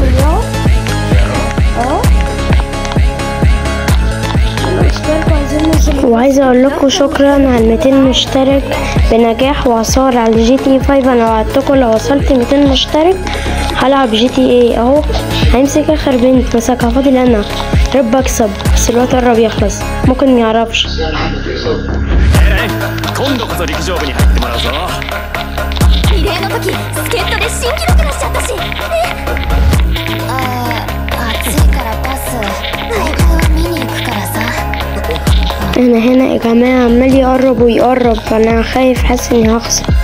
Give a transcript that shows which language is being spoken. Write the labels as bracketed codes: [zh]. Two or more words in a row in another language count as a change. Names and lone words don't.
[ar] وعايزه اقول لكم شكرا على 200 مشترك بنجاح وعصار على جي تي اي 5. انا وعدتكم لو وصلت 200 مشترك هلعب جي تي اي اهو. هيمسك اخر بنت مسكها، فاضل انا. رب اكسب بس الوقت قرب يخلص، ممكن ميعرفش. [ja] 今度こそ陸上部に入ってもらうぞ。リレーの時助っ人で新記録出しちゃったし。暑いからパス。ライブ見に行くからさ。 [ar] انا هنا يا جماعة عمال يقرب ويقرب، انا خايف، حاسس اني هخسر.